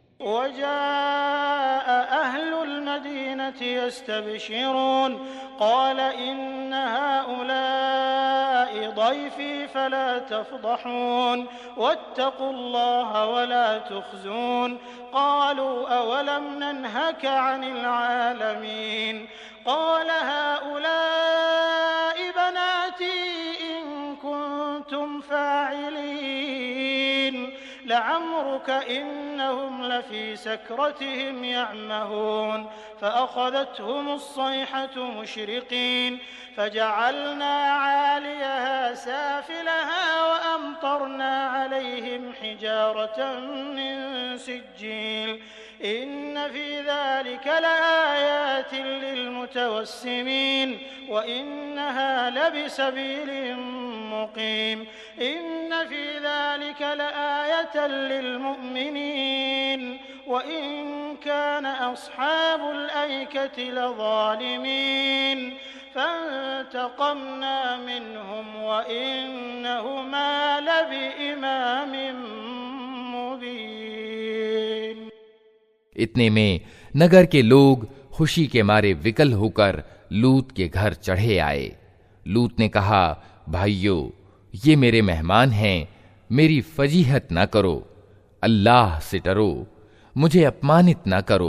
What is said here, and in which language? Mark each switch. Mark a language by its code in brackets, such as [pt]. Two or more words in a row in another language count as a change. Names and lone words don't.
[ar] وجاء أهل المدينة يستبشرون قال إن هؤلاء ضيفي فلا تفضحون واتقوا الله ولا تخزون قالوا أولم ننهك عن العالمين قال هؤلاء بناتي إن كنتم فاعلين لعمرك إنهم لفي سكرتهم يعمهون فأخذتهم الصيحة مشرقين فجعلنا عاليها سافلها وأمطرنا عليهم حجارة من سجيل إن في ذلك لآيات للمتوسمين وإنها لبسبيل مقيم إن في ذلك لآية للمؤمنين وإن كان أصحاب الأيكة لظالمين فانتقمنا منهم وإنهما لبإمام مبين. [hi] इतने में नगर के लोग खुशी के मारे विकल होकर लूत के घर चढ़े आए। लूत ने कहा, भाइयों, ये मेरे मेहमान हैं, मेरी फजीहत न करो, अल्लाह से डरो, मुझे अपमानित न करो।